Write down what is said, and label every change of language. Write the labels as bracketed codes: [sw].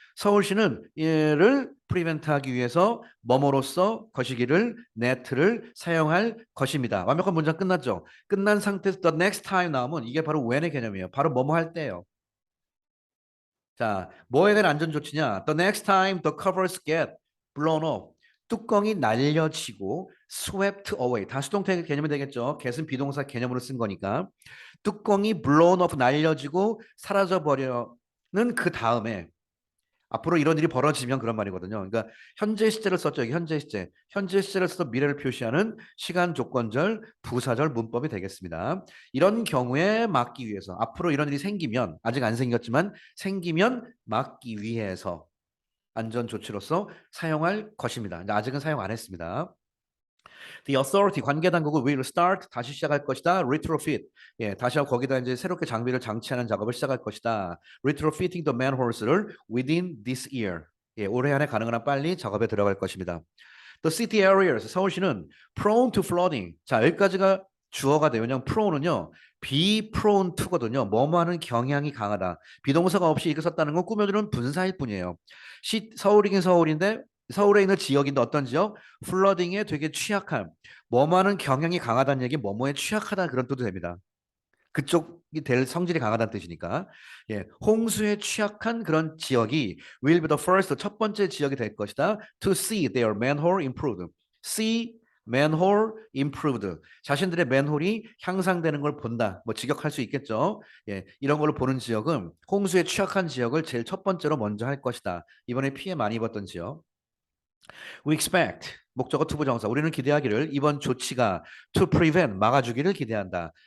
[ko] 서울시는 이를 프리벤트하기 위해서 뭐뭐로써 거시기를 네트를 사용할 것입니다. 완벽한 문장 끝났죠? 끝난 상태에서 [en] the next time [ko] 나오면 이게 바로 when의 개념이에요. 바로 뭐뭐 할 때예요. 자, 뭐에 대한 안전 조치냐? [en] The next time the covers get blown off. [ko] 뚜껑이 날려지고 [en] swept away. [ko] 다수동태 개념이 되겠죠. get은 비동사 개념으로 쓴 거니까. 뚜껑이 [en] blown off [ko] 날려지고 사라져 버려는 그 다음에 앞으로 이런 일이 벌어지면 그런 말이거든요. 그러니까 현재 시제를 썼죠. 여기 현재 시제. 현재 시제를 써서 미래를 표시하는 시간 조건절 부사절 문법이 되겠습니다. 이런 경우에 막기 위해서 앞으로 이런 일이 생기면 아직 안 생겼지만 생기면 막기 위해서 안전 조치로서 사용할 것입니다. 아직은 사용 안 했습니다. [en] The authority [ko] 관계 당국은 [en] will start [ko] 다시 시작할 것이다. retrofit 다시 하고 거기다 이제 새롭게 장비를 장치하는 작업을 시작할 것이다. [en] retrofitting the manholes [ko] 를 [en] within this year [ko] 올해 안에 가능한 한 빨리 작업에 들어갈 것입니다. [en] The city areas [ko] 서울시는 [en] prone to flooding [ko] 자 여기까지가 주어가 돼요. 왜냐면 prone은요 be prone to거든요. 뭐뭐하는 경향이 강하다. 비동사가 없이 이렇게 썼다는 건 꾸며주는 분사일 뿐이에요. 서울이긴 서울인데 서울에 있는 지역인데 어떤 지역? 플러딩에 되게 취약한 뭐뭐하는 경향이 강하다는 얘기 뭐뭐에 취약하다 그런 뜻도 됩니다. 그쪽이 될 성질이 강하다는 뜻이니까 홍수에 취약한 그런 지역이 [en] will be the first [ko] 첫 번째 지역이 될 것이다. [en] To see their manhole improved. See manhole improved. [ko] 자신들의 맨홀이 향상되는 걸 본다. 뭐 직역할 수 있겠죠. 이런 걸로 보는 지역은 홍수에 취약한 지역을 제일 첫 번째로 먼저 할 것이다. 이번에 피해 많이 입었던 지역. [en] We expect [ko] 목적어 투부정사 우리는 기대하기를 이번 조치가 [en] to prevent [ko] 막아주기를 기대한다.